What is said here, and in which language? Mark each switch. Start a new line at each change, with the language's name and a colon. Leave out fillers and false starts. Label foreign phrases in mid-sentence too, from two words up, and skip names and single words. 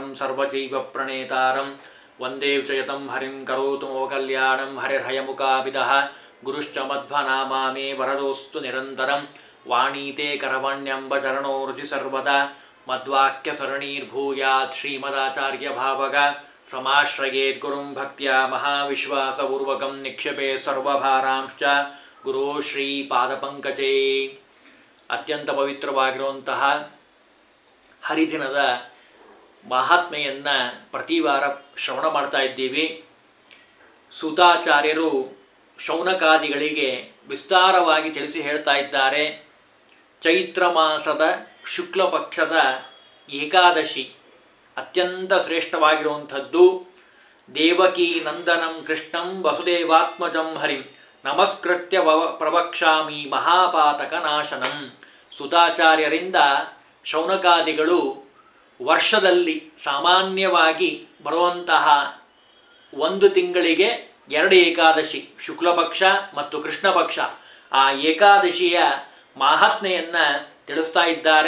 Sanskrit: सर्वजीवप्रणेतारं वन्दे विजयतं हरिं करोतु मम कल्याणं हरिर्हयमुखाभिदः गुरुश्च मध्वनामा मे वरदोऽस्तु निरन्तरं वाणीते करवण्यम्बचरणो रुचि सर्वदा मद्वाक्यसरणीर्भूयात् श्रीमदाचार्यभावग समाश्रयेत् गुरुं भक्त्या महाविश्वासपूर्वकं निक्षेपे सर्वभारांश्च गुरो ಶ್ರೀಪಾದಪಂಕಜೇ।
Kannada: ಅತ್ಯಂತ ಪವಿತ್ರವಾಗಿರುವಂತಹ ಹರಿದಿನದ ಮಹಾತ್ಮೆಯನ್ನು ಪ್ರತಿ ವಾರ ಶ್ರವಣ ಮಾಡ್ತಾ ಇದ್ದೀವಿ. ಸೂತಾಚಾರ್ಯರು ಶೌನಕಾದಿಗಳಿಗೆ ವಿಸ್ತಾರವಾಗಿ ತಿಳಿಸಿ ಹೇಳ್ತಾ ಇದ್ದಾರೆ. ಚೈತ್ರ ಮಾಸದ ಶುಕ್ಲ ಪಕ್ಷದ ಏಕಾದಶಿ ಅತ್ಯಂತ ಶ್ರೇಷ್ಠವಾಗಿರುವಂಥದ್ದು.
Sanskrit: ದೇವಕೀ ನಂದನಂ ಕೃಷ್ಣಂ ವಸುದೇವಾತ್ಮಜಂ ಹರಿಂ ನಮಸ್ಕೃತ್ಯ ಪ್ರವಕ್ಷಾಮಿ ಮಹಾಪಾತಕ ನಾಶನಂ.
Kannada: ಸುತಾಚಾರ್ಯರಿಂದ ಶೌನಕಾದಿಗಳು ವರ್ಷದಲ್ಲಿ ಸಾಮಾನ್ಯವಾಗಿ ಬರುವಂತಹ ಒಂದು ತಿಂಗಳಿಗೆ 2 ಏಕಾದಶಿ, ಶುಕ್ಲಪಕ್ಷ ಮತ್ತು ಕೃಷ್ಣ ಪಕ್ಷ, ಆ ಏಕಾದಶಿಯ ಮಾಹಾತ್ಮೆಯನ್ನು ತಿಳಿಸ್ತಾ ಇದ್ದಾರೆ.